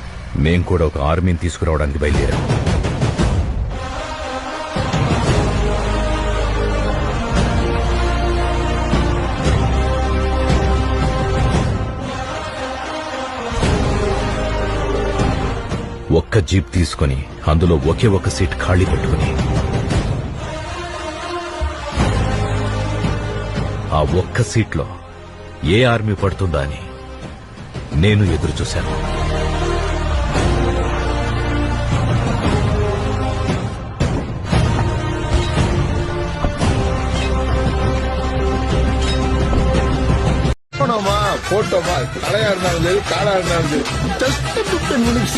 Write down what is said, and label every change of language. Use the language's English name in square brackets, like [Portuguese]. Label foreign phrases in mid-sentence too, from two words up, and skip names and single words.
[Telugu] మేం కూడా ఒక ఆర్మీని తీసుకురావడానికి బయలుదేరాం. ఒక్క జీప్ తీసుకుని అందులో ఒకే ఒక సీట్ ఖాళీ పెట్టుకుని ఆ ఒక్క సీట్లో ఏ ఆర్మీ పడుతుందా అని నేను ఎదురు చూశాను. [Tamil] போட்டோமா தலையா இருந்தாலும் சரி காடா இருந்தாலும் சரி [English] just 15 minutes.